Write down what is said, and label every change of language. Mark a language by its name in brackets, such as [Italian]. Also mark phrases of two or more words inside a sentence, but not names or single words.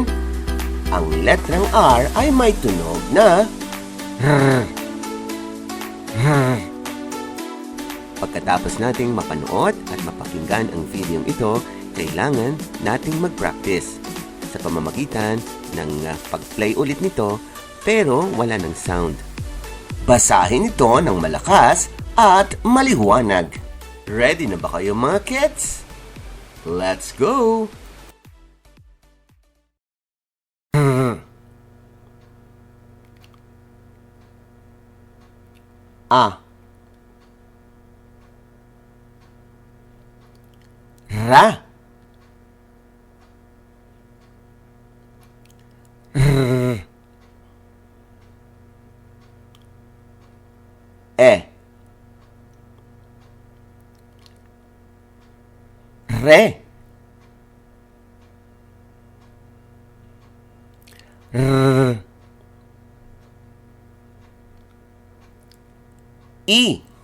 [Filipino] Ang letrang R ay may tunog na Pagkatapos nating mapanood at mapakinggan ang video ito, kailangan nating mag-practice sa pamamagitan ng pag-play ulit nito pero wala ng sound. Basahin ito ng malakas at maliwanag. Ready na ba kayo mga kids? [English] Let's go! [Filipino] A. Ra. R. E. Re. R. I.